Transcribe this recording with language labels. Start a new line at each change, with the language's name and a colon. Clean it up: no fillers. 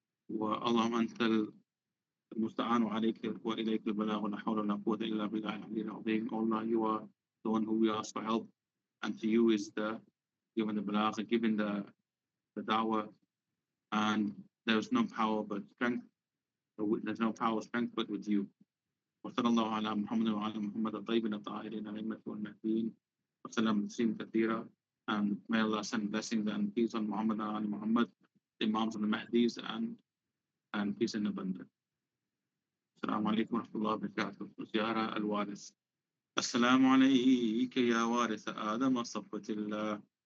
Arabic: اللهم أنت المستعان وعليك وإليك البلاغ ولا حول ولا قوة إلا بالله العلي العظيم.
English: Allah, you are the one who we ask for help, and to you is the given the balagh, given the da'wah, and there is no power but strength. There's no power or strength but with you.
Arabic: وصلى الله على محمد وعلى محمد الطيبين الطاهرين الأئمة والمهديين وسلم تسليما كثيرا.
English: And may Allah send blessings and peace on Muhammad and Ali Muhammad, the Imams and the Mahdis, and peace in abundance.
Arabic: السلام عليكم ورحمة الله وبركاته. زيارة الوارث. السلام عليك يا وارث آدم صفوة الله.